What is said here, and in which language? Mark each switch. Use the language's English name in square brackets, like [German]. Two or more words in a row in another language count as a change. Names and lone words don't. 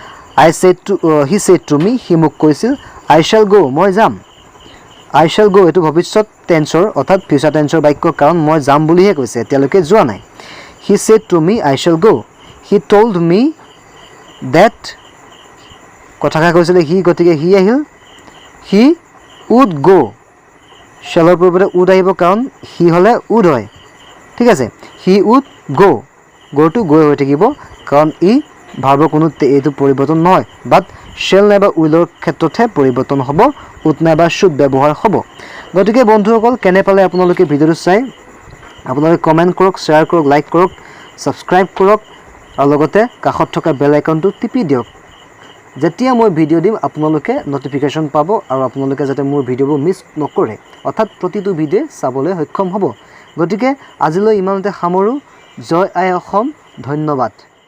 [English] he said to me [Assamese] he মোক কৈছিল [English] I shall go [Assamese] মই যাম [English] I shall go [Assamese] এটো ভৱিষ্যত টেন্সৰ অৰ্থাৎ ফিউচাৰ টেন্সৰ বাক্য কাৰণ মই যাম বুলিহে কৈছে এতিয়ালৈকে যোৱা নাই [English] he said to me I shall go he told me that [Assamese] কথাকা কৈছিল he গতিকে he আহিল [English] he would go [Assamese] shallৰ পৰিৱৰ্তে would আহিব কাৰণ he হলে would হয় ঠিক আছে [English] he would go to go [Assamese] হৈ থাকিব কাৰণ ই ভাৰ্বৰ কোনো এটো পৰিৱৰ্তন নহয় বাট shall নাইবা willৰ ক্ষেত্ৰতহে পৰিৱৰ্তন হ'ব would নাইবা should ব্যৱহাৰ হ'ব গতিকে বন্ধুসকল কেনে পালে আপোনালোকে ভিডিওটো চাই আপোনালোকে কমেন্ট কৰক শেয়াৰ কৰক লাইক কৰক সাবস্ক্ৰাইব কৰক আৰু লগতে কাষত থকা [English] bell iconটো [Assamese] টিপি দিয়ক যেতিয়া মই ভিডিও দিম আপোনালোকে নটিফিকেশন পাব আৰু আপোনালোকে যাতে মোৰ ভিডিওবোৰ মিছ নকৰে অৰ্থাৎ প্ৰতিটো ভিডিও চাবলৈ সক্ষম হ'ব গতিকে আজিলৈ ইমানতে সামৰো জয় আই অসম ধন্যবাদ